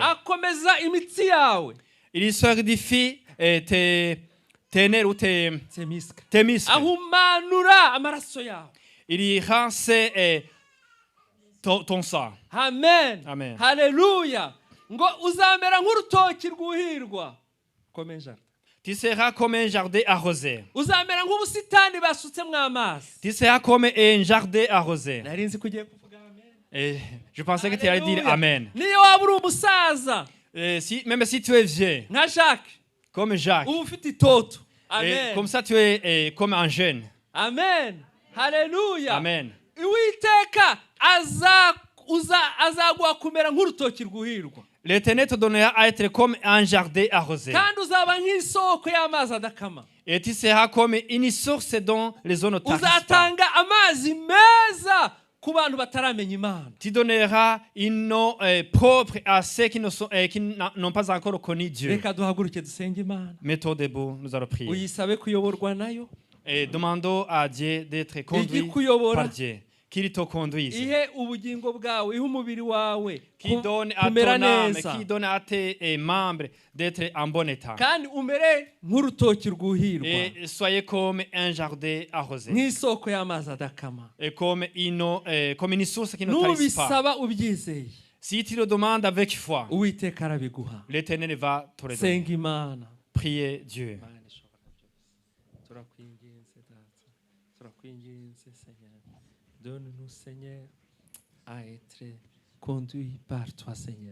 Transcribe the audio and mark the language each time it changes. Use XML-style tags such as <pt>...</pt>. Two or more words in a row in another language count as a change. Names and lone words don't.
<rw>Akomeza imitsi yawe.</rw> <fr>Il solidifie tes nerfs ou tes muscles.</fr> <rw>Ahumanura amaraso yawe.</rw> <fr>Il rend ton sang.</fr> <rw>Amen. Amen. Haleluya. Ngo uzamera nk'urutoki rwuhirwa. Komenja.</rw> <fr>Tu seras comme un jardin arrosé.</fr> <rw>Uzamera nk'ubusitani basutsemo amazi.</rw> <fr>Tu seras comme un jardin arrosé.</fr> <rw>Nari nzi kugiye kuvuga amen.</rw> <fr>Et je pensais que tu allais dire amen.</fr> <rw>Niyo waba uri umusaza,</rw> <fr>Même si tu es vieux,</fr> <rw>nka Jacques,</rw> <fr>comme Jacques,</fr> <rw>uba ufite itoto.</rw> <fr>et</fr> <rw>Amen.</rw> <fr>comme ça tu es comme un jeune.</fr> <rw>Amen. Haleluya. Amen. Uwiteka azaguha kumera nk'urutoki rwuhirwa.</rw> <fr>L'Éternel te donnera à être comme un jardin arrosé.</fr> <rw>Kandi uzaba nk'isoko y'amazi adakama.</rw> <fr>Et tu seras comme une source dont les eaux ne tarissent pas.</fr> <rw>Uzatanga amazi meza ku bantu bataramenya Imana.</rw> <fr>Tu donneras une eau propre à ceux qui n'ont pas encore connu Dieu.</fr> <rw>Reka duhaguruke dusenge Imana.</rw> <fr>Mettons debout, nous allons prier.</fr> <rw>Uyisabe kuyoborwa nayo.</rw> <fr>Et demandons à Dieu d'être conduit par Dieu. Qu'il te conduise.</fr> <rw>Ihe ubugingo bwawe, ihe umubiri wawe</rw> <fr>Qui donne à ton</fr> <rw>kumera</rw> <fr>âme,</fr> <rw>neza.</rw> <fr>qui donne à tes membres d'être en bon état.</fr> <rw>Kandi umere nk'urutoki rwuhirwa.</rw> <fr>Et soyez comme un jardin arrosé.</fr> <rw>Nk'isoko y'amazi adakama.</rw> <fr>Et comme une source qui ne tarisse pas.</fr> <rw>Nubisaba ubyizeye,</rw> <fr>Si tu le demandes avec foi,</fr> <rw>Uwiteka arabiguha.</rw> <fr>l'Éternel va te le donner.</fr> <rw>Senga Imana.</rw> <fr>Priez Dieu.</fr> <rw>Turakwinginze Seigneur.</rw> <fr>Donne-nous Seigneur à être conduits par toi Seigneur.</fr>